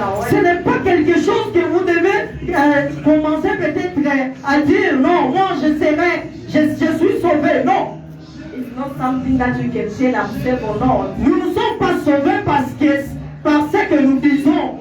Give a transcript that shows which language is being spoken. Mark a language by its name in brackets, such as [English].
[French] Ce n'est pas quelque chose que vous devez commencer peut-être à dire non, moi je suis sauvé. Non. [English] It's not something that you can say I'm saved or not. [French] Nous ne sommes pas sauvés par ce que nous disons.